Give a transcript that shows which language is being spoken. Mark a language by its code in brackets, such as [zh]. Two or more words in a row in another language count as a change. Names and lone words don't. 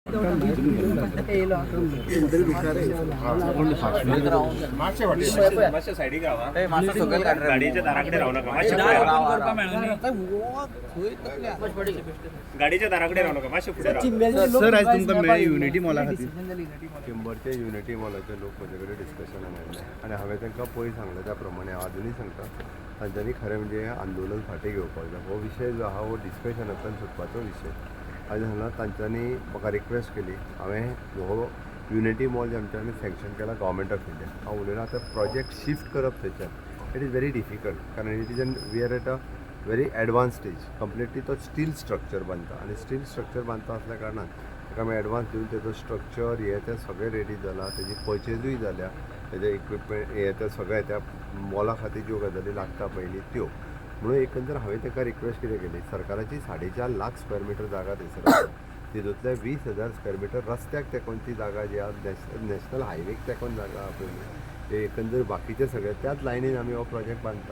[mr] गाडीच्या दाराकडे राहू नका, गाडीच्या दाराकडे राहू नका, मातशे पुढे राहा. [kok] सर आज तुमकां युनिटी मॉला खातीर चेंबरच्या युनिटी मॉलाचे लोक म्हजे कडेन डिस्कशनाक आयले आनी हांवें तांकां पयलीं सांगलें त्या प्रमाणे आजुनूय सांगता तांच्यांनी खरें म्हणजे आंदोलन फाटीं घेवपाक जाय. हो विशय जो आहा हो डिस्कशनांतल्यान सुटपाचो विशय. आज हांगा तांच्यांनी म्हाका रिक्वेस्ट केली. हांवें हो युनिटी मॉल जे आमच्यांनी सँक्शन केला [en] Government of India, [kok] हांव उलयना आतां [en] project shift [kok] करप थंयच्यान [en] it is very difficult, [kok] कारण [en] it is we are at a very advance stage. [kok] कंप्लिटली तो [en] steel structure [kok] बांदता आनी [en] steel structure [kok] बांदता असल्या कारणान ताका आमी एडवान्स दिवन तेजो स्ट्रक्चर हे तें सगळें रेडी जाला, तेजी पर्चेजूय जाल्या, तेजे इक्विपमेंट हे तें सगळें त्या मॉला खातीर ज्यो गजाली लागता पयलीं त्यो. म्हणून एकंदर हांवें ताका रिक्वेस्ट कितें केली, सरकाराची 4.5 लाख [en] square meter [kok] जागा थंयसर आसा, तितूंतल्या 20,000 [en] square meter [kok] रस्त्याक तेकोन ती जागा जी आहा [en] national highwayक [kok] तेकोन जागा आहा पयली, ते एकंदर बाकीचे सगळे त्याच लायनीन आमी हो प्रोजेक्ट बांदता.